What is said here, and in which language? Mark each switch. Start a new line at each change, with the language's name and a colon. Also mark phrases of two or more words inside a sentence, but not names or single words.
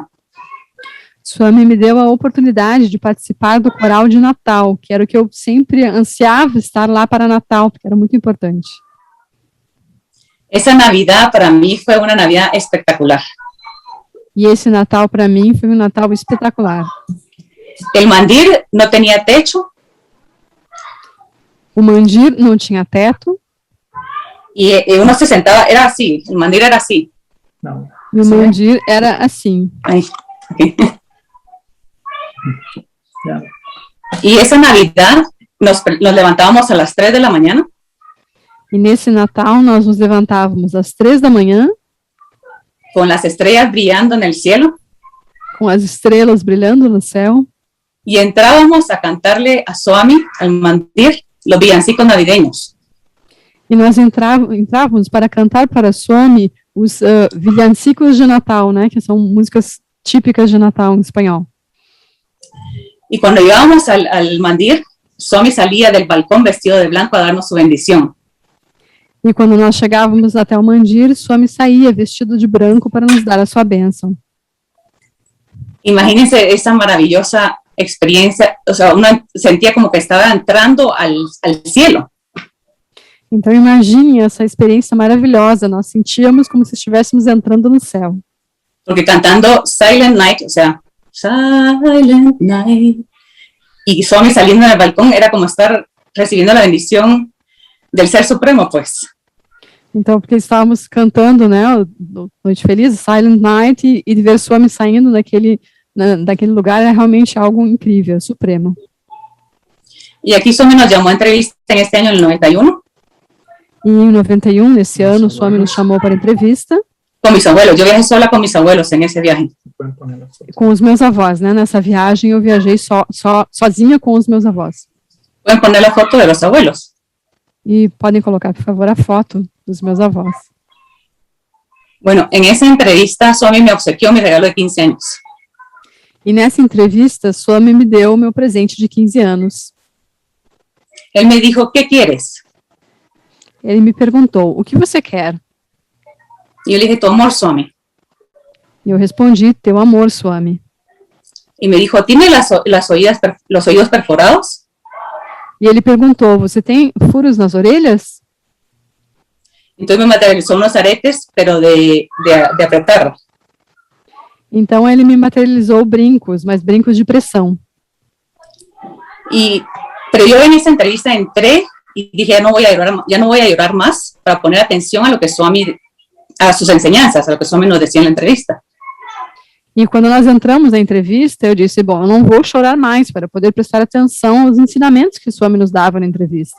Portuguese: Swami me deu a oportunidade de participar do coral de Natal, que era o que eu sempre ansiava estar lá para Natal, porque era muito importante.
Spanish: Esa Navidad para mí fue una Navidad espectacular.
Portuguese: E esse Natal, para mim, foi um Natal espetacular.
Spanish: El mandir no tenía techo
Portuguese: O mandir não tinha teto,
Spanish: y uno se sentaba, era así, el mandir era así.
Portuguese: Não. e o mandir era assim.
Spanish: Ay, ok.
Portuguese: Já.
Spanish: Y esa Navidad nos levantábamos a las 3 de la mañana.
Portuguese: E nesse Natal nós nos levantávamos às 3 da manhã,
Spanish: con las estrellas brillando en el cielo,
Portuguese: com as estrelas brilhando no céu,
Spanish: y entrábamos a cantarle a Swami al mandir los villancicos navideños.
Portuguese: e nós entrávamos para cantar para Swami os villancicos de Natal, né, que são músicas típicas de Natal em espanhol.
Spanish: Y cuando llegábamos al mandir, Swami salía del balcón vestido de blanco a darnos su bendición.
Portuguese: E quando nós chegávamos até o mandir, Swami saía vestido de branco para nos dar a sua bênção.
Spanish: Imagínense esa maravillosa experiencia, o sea, uno sentía como que estaba entrando al cielo.
Portuguese: Então imagine essa experiência maravilhosa, nós sentíamos como se estivéssemos entrando no céu.
Spanish: Porque cantando Silent Night, o sea, Silent Night, y Swami saliendo del balcón era como estar recibiendo la bendición del Ser Supremo, pues.
Portuguese: Então, porque estávamos cantando, né, o Noite Feliz, Silent Night, e ver Swami saindo daquele lugar é realmente algo incrível, supremo.
Spanish: Y aquí Swami nos llamó a entrevista en este año, el 91,
Portuguese: E em 91, nesse ano, Swami nos chamou para entrevista
Spanish: con mis abuelos. Yo viajé sola con mis abuelos en ese viaje. Pueden poner la foto.
Portuguese: com os meus avós, né? Nessa viagem eu viajei sozinha com os meus avós.
Spanish: Pueden poner la foto de los abuelos.
Portuguese: E podem colocar, por favor, a foto dos meus avós.
Spanish: Bueno, en esa entrevista Swami me obsequió mi regalo de 15 años.
Portuguese: E nessa entrevista, Swami me deu o meu presente de 15 anos.
Spanish: Él me dijo, ¿qué quieres?
Portuguese: Ele me perguntou, o que você quer?
Spanish: Y yo le dije, tu amor, Swami.
Portuguese: E eu respondi, teu amor, Swami.
Spanish: Y me dijo, ¿tiene los oídos perforados?
Portuguese: E ele perguntou, você tem furos nas orelhas?
Spanish: Entonces me materializó unos aretes, pero de apretar.
Portuguese: Então ele me materializou brincos, mas brincos de pressão.
Spanish: Pero yo en esa entrevista entré y dije, ya no voy a llorar más para poner atención a lo que Swami, a sus enseñanzas, a lo que Swami nos decía en la entrevista.
Portuguese: E quando nós entramos na entrevista, eu disse, bom, eu não vou chorar mais para poder prestar atenção aos ensinamentos que Swami nos dava na entrevista.